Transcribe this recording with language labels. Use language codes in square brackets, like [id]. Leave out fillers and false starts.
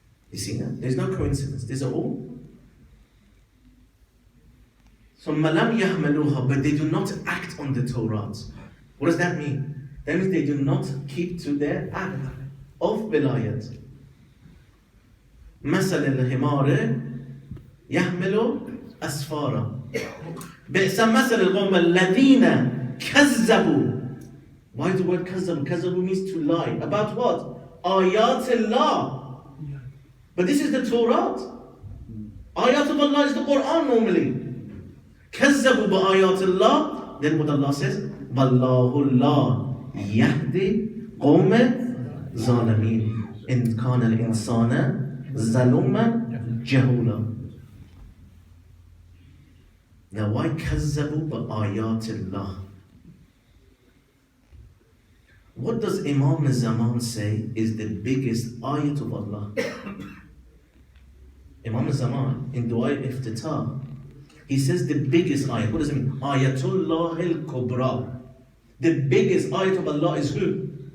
[en] You see that? There's no coincidence. These are all. [ar] ثُمَّ لَمْ يَحْمِلُوهَا. [en] But they do not act on the Torah. What does that mean? That means they do not keep to their act of vilayat. [ar] مثل الحمار يحمل أسفارا بئس مثل القوم الذين كذبوا. [en] Why is the word كذبوا? كذبوا means to lie. About what? Ayat Allah. But this is the Torah. Ayat of Allah is the Quran normally. [ar] كذبوا بآيات Allah. [en] Then what Allah says? [ar] والله لا يهدي قوم ظالمين إن كان الإنسان ظلوما جهولا. [en] Now why [ar] كذبوا بآيات الله? [en] What does Imam Zaman say is the biggest ayat of Allah? Imam al-Zaman, in Dua Iftitah, he says the biggest ayat. What does it mean? Ayatullah al-Kubra. The biggest ayat of Allah is who?